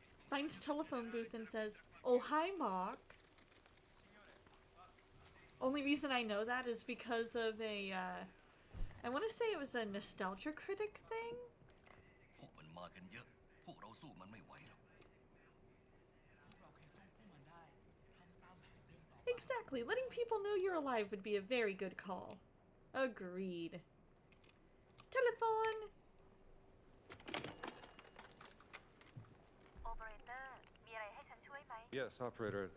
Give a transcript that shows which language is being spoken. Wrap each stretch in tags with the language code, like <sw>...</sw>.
<en>Finds telephone booth and says, "Oh, hi, Mark." Only reason I know that is because of a, I want to say it was a Nostalgia Critic thing.</en> <th>พวกมันมากันเยอะ พวกเราสู้มันไม่ไหวหรอก</th> <en>Exactly. Letting people know you're alive would be a very good call. Agreed. Telephone! Yes, operator.</en>